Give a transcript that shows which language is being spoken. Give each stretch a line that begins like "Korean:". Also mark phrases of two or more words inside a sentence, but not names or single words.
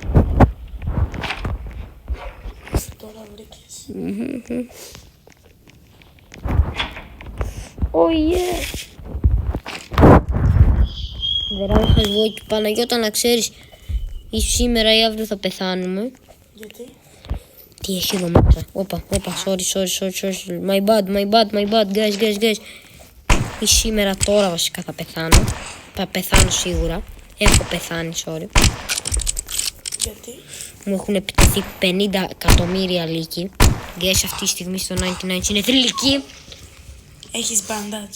Greek: Τώρα βρήκες.
English: Oh yeah. Δεράμε χασβόκι.
Greek: Παναγιώτα, να ξέρεις, ή σήμερα ή αύριο θα πεθάνουμε. Γιατί? Τι έχει εδώ μέσα? Όπα,
English: sorry. My bad, guys.
Greek: Ή σήμερα τώρα βασικά θα πεθάνω. Θα πεθάνω σίγουρα. Έχω πεθάνει, sorry. Γιατί? Μου έχουν επιτεθεί 50 εκατομμύρια λύκοι. Guys, αυτή τη στιγμή στο 99 είναι θρηλυκή. Έχεις μπαντάτζ?